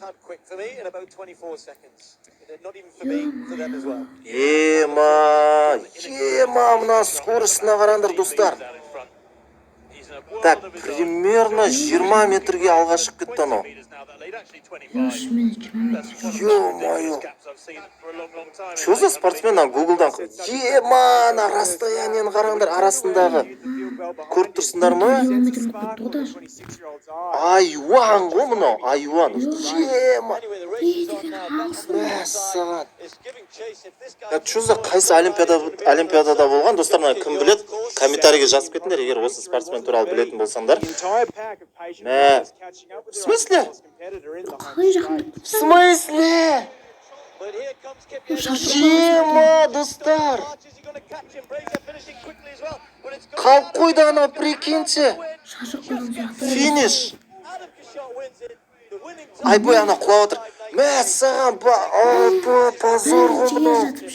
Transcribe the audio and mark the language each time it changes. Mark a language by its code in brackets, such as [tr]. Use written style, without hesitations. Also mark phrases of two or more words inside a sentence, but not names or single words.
[kk] Ема, мына скоростына қараңдар достар. [ru] Так, примерно [kk] 20 метрге алға шығып кетті анау. [ru] Ё-моё. Что за спортсмен Гуглдан? [kk] Ема, [ru] на расстоянияны [kk] қараңдар арасындағы. Көріп тұрсыңдар ма? Айуан ғой мынау, айуан. Ема. Мәссаған. [ru] Что за [kk] қайсы олимпиадада болған? Достар, кім білет? Комментарийге жазып кетіңдер, егер осы спортсмен туралы білетін болсаңдар. Мә, [ru] в смысле? В смысле? [kk] Ема, достар. Қалып қойды ана, прикиньте. Финиш. Айбой, ана құлап отыр. Мәссаған, позор ғой мынау.